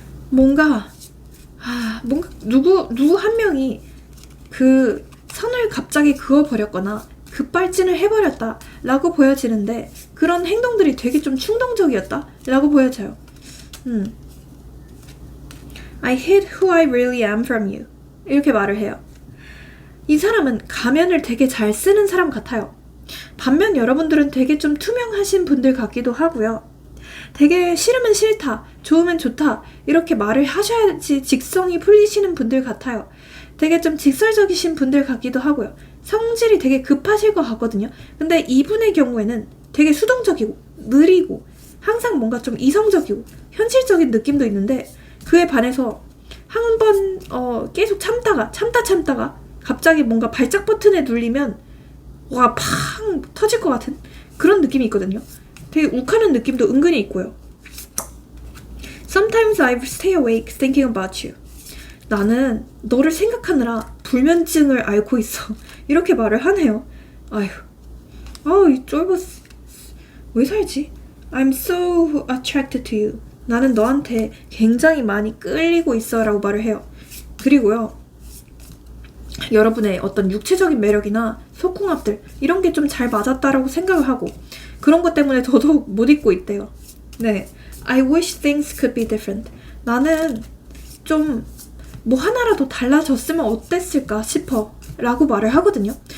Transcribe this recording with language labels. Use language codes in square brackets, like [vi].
[ko] 뭔가 누구 한 명이 그 선을 갑자기 그어버렸거나 급발진을 해버렸다 라고 보여지는데 그런 행동들이 되게 좀 충동적이었다 라고 보여져요. [en] I hid who I really am from you. [ko] 이렇게 말을 해요. 이 사람은 가면을 되게 잘 쓰는 사람 같아요. 반면 여러분들은 되게 좀 투명하신 분들 같기도 하고요. 되게 싫으면 싫다, 좋으면 좋다 이렇게 말을 하셔야지 직성이 풀리시는 분들 같아요. 되게 좀 직설적이신 분들 같기도 하고요. 성질이 되게 급하실 것 같거든요. 근데 이분의 경우에는 되게 수동적이고 느리고 항상 뭔가 좀 이성적이고 현실적인 느낌도 있는데 그에 반해서 한 번 계속 참다가 갑자기 뭔가 발작 버튼에 눌리면 와 팡 터질 것 같은 그런 느낌이 있거든요. 되게 욱하는 느낌도 은근히 있고요. [en] Sometimes I stay awake thinking about you. [ko] 나는 너를 생각하느라 불면증을 앓고 있어. 이렇게 말을 하네요. 아휴, 이 쫄보스 왜 살지? [en] I'm so attracted to you. [ko] 나는 너한테 굉장히 많이 끌리고 있어 라고 말을 해요. 그리고요, 여러분의 어떤 육체적인 매력이나 속궁합들 이런 게 좀 잘 맞았다라고 생각을 하고 그런 것 때문에 더더욱 못 잊고 있대요. 네, [en] I wish things could be different. [ko] 나는 좀 뭐 하나라도 달라졌으면 어땠을까 싶어 라고 말을 하거든요.